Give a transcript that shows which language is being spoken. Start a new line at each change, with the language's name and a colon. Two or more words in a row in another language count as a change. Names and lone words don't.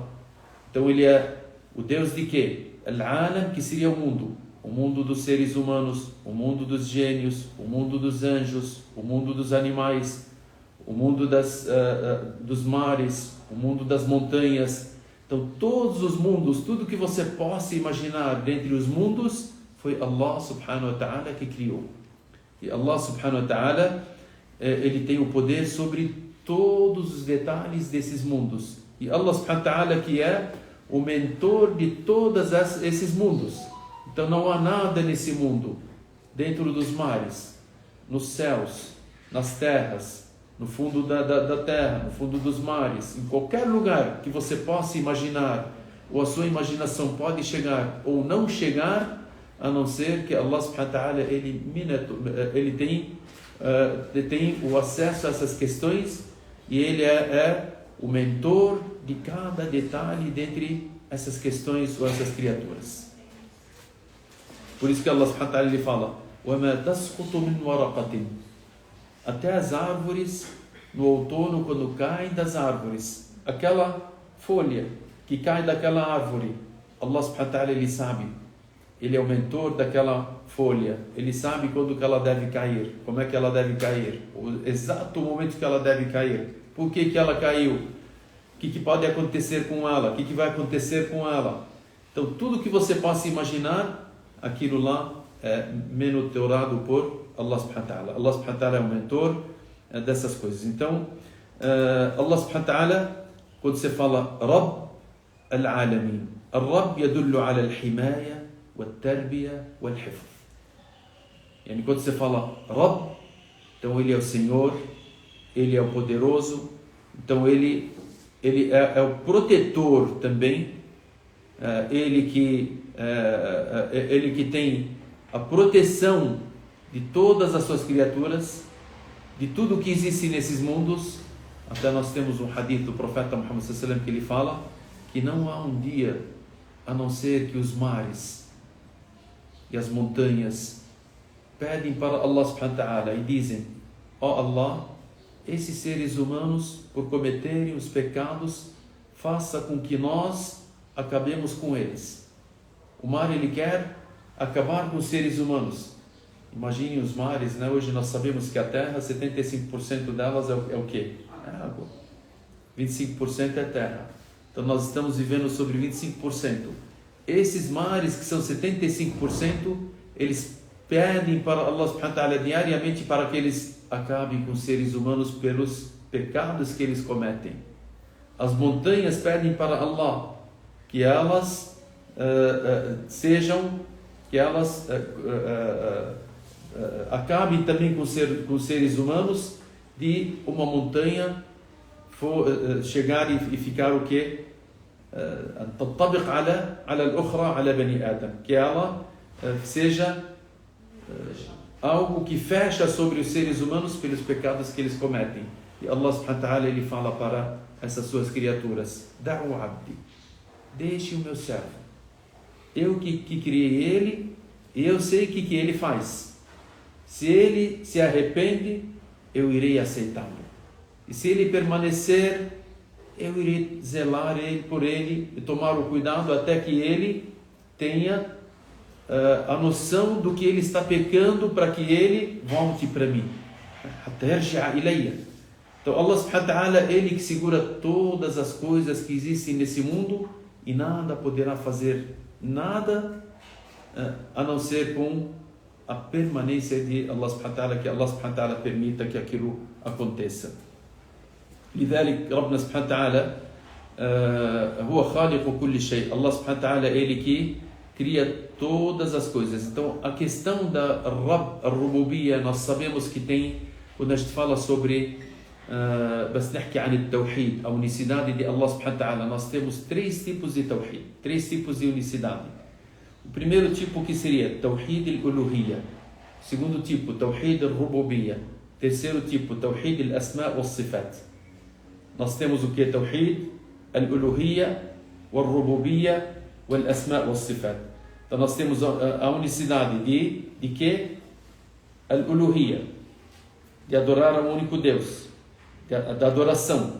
Portuguese: Então ele é o Deus de quê? Al-Alam, que seria o mundo dos seres humanos, o mundo dos gênios, o mundo dos anjos, o mundo dos animais, o mundo dos mares, o mundo das montanhas. Então todos os mundos, tudo que você possa imaginar dentre os mundos, foi
Arabic: الله سبحانه وتعالى
Portuguese: que criou.
Arabic: E الله سبحانه وتعالى,
Portuguese: ele tem o poder sobre todos os detalhes desses mundos. E
Arabic: الله سبحانه وتعالى
Portuguese: que é o mentor de todos esses mundos. Então não há nada nesse mundo, dentro dos mares, nos céus, nas terras, no fundo da terra, no fundo dos mares, em qualquer lugar que você possa imaginar, ou a sua imaginação pode chegar ou não chegar, a não ser que
Arabic: الله سبحانه وتعالى
Portuguese: ele tem o acesso a essas questões, e ele é o mentor de cada detalhe dentre essas questões ou essas criaturas. Por isso que
Arabic: الله سبحانه وتعالى
Portuguese: ele fala:
Arabic: وَمَا تَسْقُطُ مِنْ وَرَقَةٍ.
Portuguese: Até as árvores, no outono, quando caem das árvores, aquela folha que cai daquela árvore,
Arabic: الله سبحانه وتعالى
Portuguese: ele sabe. Ele é o mentor daquela folha. Ele sabe quando que ela deve cair, como é que ela deve cair, o exato momento que ela deve cair, por que ela caiu, o que pode acontecer com ela, o que vai acontecer com ela. Então tudo que você possa imaginar, aquilo lá é monitorado por
Arabic: الله سبحانه وتعالى. الله سبحانه وتعالى
Portuguese: é o mentor dessas coisas. Então
Arabic: الله سبحانه وتعالى,
Portuguese: quando você fala
Arabic: رب العالمين، الرب يدل على الحماية والتربية والحفظ.
Portuguese: Yani quando você fala Rabb, então ele é o Senhor, ele é o poderoso, então ele é o protetor também, ele que tem a proteção de todas as suas criaturas, de tudo que existe nesses mundos. Até nós temos um hadith do profeta Muhammad
Arabic: صلى الله عليه وسلم
Portuguese: que ele fala que não há um dia a não ser que os mares e as montanhas pedem para
Arabic: الله سبحانه وتعالى
Portuguese: e dizem: ó Allah, esses seres humanos, por cometerem os pecados, faça com que nós acabemos com eles. O mar ele quer acabar com os seres humanos. Imaginem os mares, né? Hoje nós sabemos que a terra, 75% delas é o quê? É água. 25% é terra. Então nós estamos vivendo sobre 25%. Esses mares que são 75%, eles pedem para
Arabic: الله سبحانه وتعالى
Portuguese: diariamente para que eles acabem com os seres humanos pelos pecados que eles cometem. As montanhas pedem para Allah que elas acabem também com os seres humanos, de uma montanha chegar e ficar o quê?
Arabic: تطبق على الأخرى على بني آدم,
Portuguese: que ela seja algo que fecha sobre os seres humanos pelos pecados que eles cometem. E
Arabic: الله سبحانه وتعالى
Portuguese: ele fala para essas suas criaturas:
Arabic: دعوا عبدي,
Portuguese: deixe o meu servo, eu que criei ele, e eu sei o que ele faz. Se ele se arrepende, eu irei aceitá-lo, e se ele permanecer, eu irei zelar por ele e tomar o cuidado até que ele tenha a noção do que ele está pecando, para que ele volte para mim.
Arabic: Então الله سبحانه وتعالى,
Portuguese: Ele que segura todas as coisas que existem nesse mundo e nada poderá fazer nada a não ser com a permanência de
Arabic: الله سبحانه وتعالى,
Portuguese: que
Arabic: الله سبحانه وتعالى
Portuguese: permita que aquilo aconteça.
Arabic: لذلك ربنا سبحانه وتعالى هو خالق كل شيء. الله سبحانه وتعالى,
Portuguese: Ele que cria todas as coisas. Então a questão da Rububiyya, nós sabemos que tem, quando a gente fala sobre
Arabic: بس نحكي عن التوحيد,
Portuguese: a unicidade de
Arabic: الله سبحانه وتعالى,
Portuguese: nós temos 3 tipos de tawhid, 3 tipos de unicidade. O primeiro tipo que seria
Arabic: توحيد الألوهية,
Portuguese: segundo tipo
Arabic: توحيد الربوبية,
Portuguese: terceiro tipo
Arabic: توحيد الأسماء والصفات.
Portuguese: Nós temos o que?
Arabic: توحيد الألوهية، والربوبية، والأسماء والصفات.
Portuguese: Então nós temos a unicidade de que? Al-Uluhiyya, de adorar ao único Deus, da adoração.